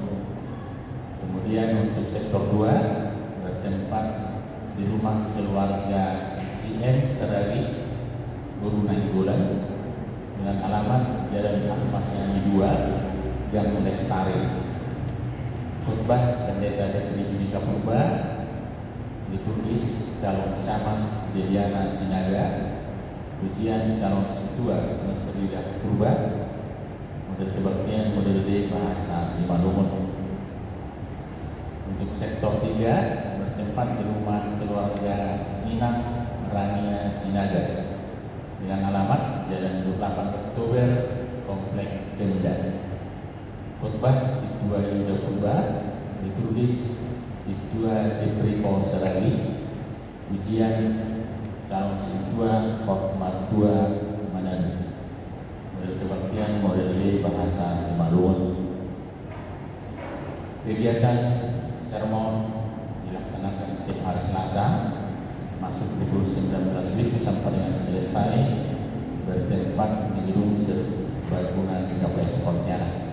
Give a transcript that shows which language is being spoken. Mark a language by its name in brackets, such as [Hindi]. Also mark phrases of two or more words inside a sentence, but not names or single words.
[Indonesian] Kemudian untuk sektor 2 bertempat di rumah keluarga IM Seragi Guru Nainggolan dengan alamat Jalan Ahmad Yani 2, Gang Lestari. Khotbah Pendeta Depri Judika Purba, ditulis calon Samas Deliana Sinaga, ujian calon Situa Mesrida Purba, model kebaktian model D bahasa Simalungun. Untuk sektor 3 bertempat di rumah keluarga Inang Rania Sinaga dengan alamat Jalan 28 Oktober, Komplek Pemda. Khotbah Situa Yuda Purba, ditulis Situa Jepriko Saragi, ujian calon Situa Hotmat 2 Manado. Model kebaktian model D bahasa Simalungun. Kegiatan sermon dilaksanakan setiap hari Selasa masuk pukul 19 WIB sampai dengan selesai bertempat di gedung serbaguna di KPS Pontianak.